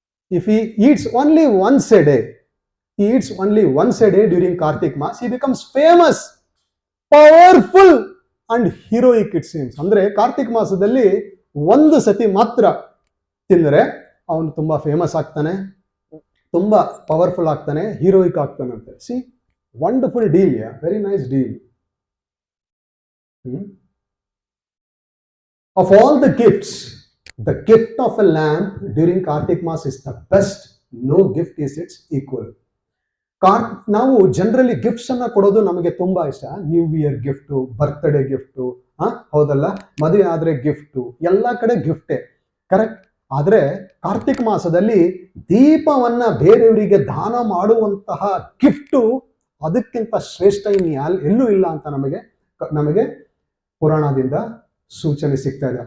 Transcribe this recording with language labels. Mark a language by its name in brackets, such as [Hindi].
[English] If he eats only once a day, during Karthik Mass, he becomes famous, powerful and heroic it seems. [Kannada] ಅಂದ್ರೆ ಕಾರ್ತಿಕ್ ಮಾಸದಲ್ಲಿ ಒಂದು ಸತಿ ಮಾತ್ರ ತಿಂದರೆ ಅವನು ತುಂಬಾ ಫೇಮಸ್ ಆಗ್ತಾನೆ, ತುಂಬಾ ಪವರ್ಫುಲ್ ಆಗ್ತಾನೆ, heroic ಆಗ್ತಾನಂತೆ. [English] See, wonderful deal, yeah, very nice deal. Of all the gifts, the gift of a lamp during Karthik Mass is the best. No gift is its equal. [Kannada] ನಾವು ಜನರಲಿ ಗಿಫ್ಟ್ಸ್ ಅನ್ನ ಕೊಡೋದು ನಮಗೆ ತುಂಬಾ ಇಷ್ಟ. New year gift, birthday gift, ಹೌದಲ್ಲ, ಮದುವೆ ಆದ್ರೆ gift, ಎಲ್ಲ ಕಡೆ ಗಿಫ್ಟೇ, ಕರೆಕ್ಟ್. ಆದ್ರೆ ಕಾರ್ತಿಕ್ ಮಾಸದಲ್ಲಿ ದೀಪವನ್ನ ಬೇರೆಯವರಿಗೆ ದಾನ ಮಾಡುವಂತಹ ಗಿಫ್ಟು ಅದಕ್ಕಿಂತ ಶ್ರೇಷ್ಠ ಎಲ್ಲೂ ಇಲ್ಲ ಅಂತ ನಮಗೆ ಪುರಾಣದಿಂದ ಸೂಚನೆ ಸಿಗ್ತಾ ಇದೆ.